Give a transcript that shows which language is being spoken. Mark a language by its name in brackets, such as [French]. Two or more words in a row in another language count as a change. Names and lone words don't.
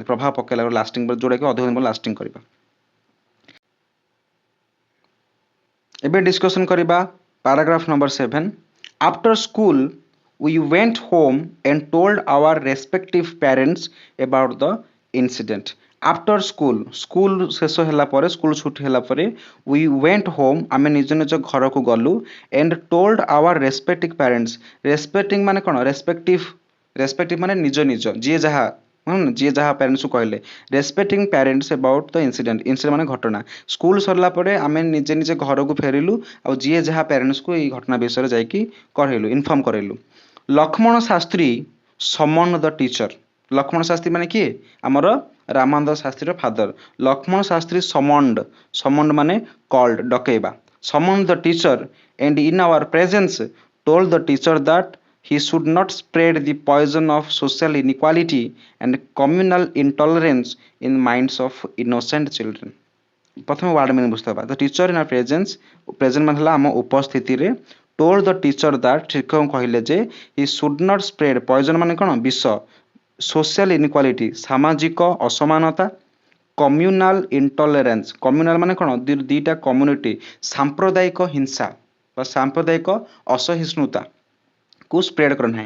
[Odia] ପ୍ରଭାବ ପକାଇଲା, ଗୋଟେ ଲାଷ୍ଟିଂ, ଯେଉଁଟାକି ଅଧିକ ଦିନ ଲାଷ୍ଟିଂ କରିବା। ଏବେ ଡିସ୍କସନ୍ କରିବା [English] paragraph number 7. After school we went home and told our respective parents about the incident. After school, [Odia] ସ୍କୁଲ ଶେଷ ହେଲା ପରେ, ସ୍କୁଲ ଛୁଟି ହେଲା ପରେ, [English] we went home, [Odia] ଆମେ ନିଜ ନିଜ ଘରକୁ ଗଲୁ, [English] and told our respective parents, respecting [Odia] ମାନେ କ'ଣ, ରେସ୍ପେକ୍ଟିଭ ମାନେ ନିଜ ନିଜ, ଯିଏ ଯାହା ପ୍ୟାରେଣ୍ଟସକୁ କହିଲେ, [English] respecting parents about the incident, incident [Odia] ମାନେ ଘଟଣା। ସ୍କୁଲ ସରିଲା ପରେ ଆମେ ନିଜେ ନିଜେ ଘରକୁ ଫେରିଲୁ, ଆଉ ଯିଏ ଯାହା ପ୍ୟାରେଣ୍ଟସକୁ ଏଇ ଘଟଣା ବିଷୟରେ ଯାଇକି କହିଲୁ, ଇନଫର୍ମ କରେଇଲୁ। [English] ଲକ୍ଷ୍ମଣ ଶାସ୍ତ୍ରୀ summon the teacher. [Odia] ଲକ୍ଷ୍ମଣ ଶାସ୍ତ୍ରୀ ମାନେ କିଏ, ଆମର ରାମାନନ୍ଦ ଶାସ୍ତ୍ରୀର ଫାଦର। ଲକ୍ଷ୍ମଣ ଶାସ୍ତ୍ରୀ ସମଣ୍ଡ ମାନେ କଲ୍ଡ, ଡକେଇବା। [English] summon the teacher and in our presence told the teacher that he should not spread the poison of social inequality and communal intolerance in minds of innocent children. [Odia] ପ୍ରଥମେ [English] word meaning [Odia] ବୁଝିବା। [English] the teacher in our presence, present [Odia] ମାନେ ହେଲା ଆମ ଉପସ୍ଥିତିରେ, [English] told the teacher that, [Odia] ଶିକ୍ଷକ କହିଲେ ଯେ [English] he should not spread, poison [Odia] ମାନେ କ'ଣ, ବିଷ, [English] social inequality, [Odia] ସାମାଜିକ ଅସମାନତା, [English] communal intolerance, communal [Odia] ମାନେ କ'ଣ, ଦୁଇଟା କମ୍ୟୁନିଟି, ସାମ୍ପ୍ରଦାୟିକ ହିଂସା ବା ସାମ୍ପ୍ରଦାୟିକ ଅସହିଷ୍ଣୁତା କୁ ସ୍ପ୍ରେଡ କରେ ନାହିଁ।